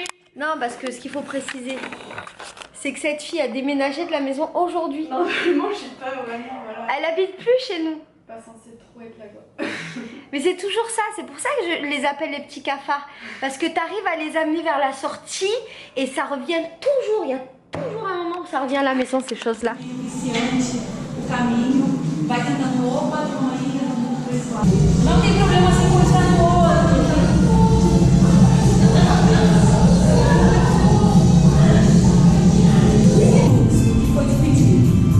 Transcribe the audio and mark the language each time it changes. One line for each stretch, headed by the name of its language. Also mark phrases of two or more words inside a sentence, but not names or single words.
French: Non, parce que ce qu'il faut préciser, c'est que cette fille a déménagé de la maison aujourd'hui. Non, vraiment, je suis pas vraiment. Voilà. Elle habite plus chez nous. Pas censée trop être là quoi. Mais c'est toujours ça, c'est pour ça que je les appelle les petits cafards. Parce que t'arrives à les amener vers la sortie et ça revient toujours. Il y a toujours un moment où ça revient à la maison, ces choses-là.
Portuguese: Iniciante, o caminho, vai cantando o padroinho do pessoal. Não tem problema se encostar no outro. Foi despedido.